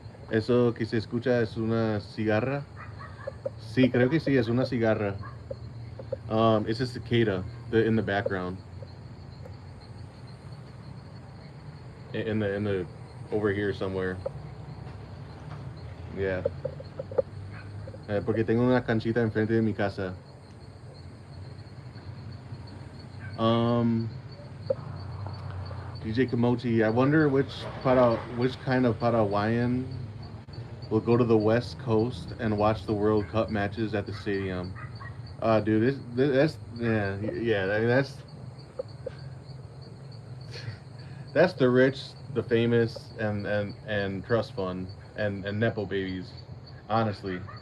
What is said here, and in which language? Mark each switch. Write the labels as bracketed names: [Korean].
[Spanish] Eso que se escucha es una cigarra. Sí, creo que sí, es una cigarra. [English] It's a cicada in the background. In the over here somewhere. Yeah. [Spanish] Porque tengo una canchita enfrente de mi casa. [English] Um, DJ Kamochi, I wonder which kind of Paraguayan will go to the West Coast and watch the World Cup matches at the stadium. Dude, that's yeah, that's the rich, the famous, and trust fund and nepo babies, honestly.